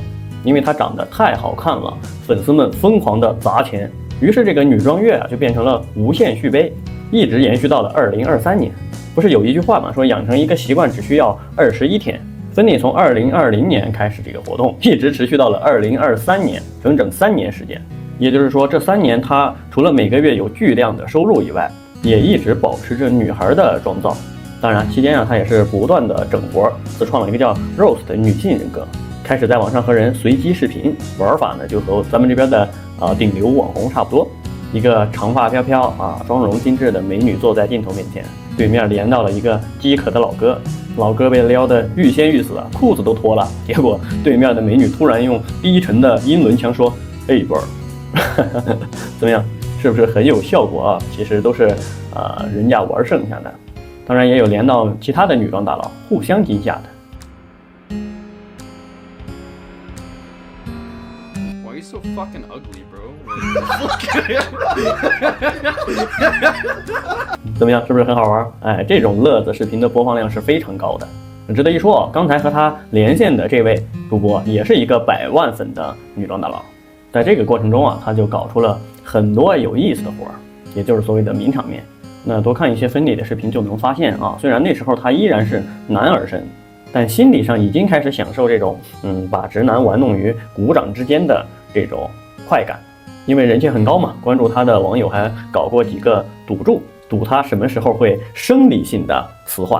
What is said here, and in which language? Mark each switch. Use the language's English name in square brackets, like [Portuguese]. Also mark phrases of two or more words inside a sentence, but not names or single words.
[Chinese] 因為她長得太好看了，粉絲們瘋狂的砸錢，於是這個女裝月就變成了無限續杯，一直延續到了2023年。不是有一句話嗎？說養成一個習慣只需要21天。Finny從2020年開始這個活動，一直持續到了2023年，整整3年時間。也就是說，這3年她除了每個月有巨量的收入以外，也一直保持着女孩的妝造。當然，期間她也是不斷的整活，自創了一個叫 Rose 的女性人格。開始在網上和人隨機視頻，玩法呢就和咱們這邊的頂流網紅差不多。一個長髮飄飄妝容精緻的美女坐在鏡頭面前，對面連到了一個飢渴的老哥，老哥被撩得欲仙欲死褲子都脫了。結果對面的美女突然用低沉的英倫腔說：“哎，波兒，怎麼樣？是不是很有效果啊？” 其實都是人家玩剩下的。當然也有連到其他的女裝大佬，互相驚嚇的。 [English] So fucking ugly, bro. [Chinese] 怎麼樣，是不是很好玩？這種樂子視頻的播放量是非常高的。值得一說，剛才和他連線的這位主播也是一個100萬粉的女裝大佬。在這個過程中他就搞出了很多有意思的活兒，也就是所謂的名場面。那多看一些Finny 的視頻就能發現雖然那時候他依然是男兒身，但心理上已經開始享受這種把直男玩弄於股掌之間的這種快感。因為人氣很高嘛，關注他的網友還搞過幾個賭注，賭他什麼時候會生理性的雌化。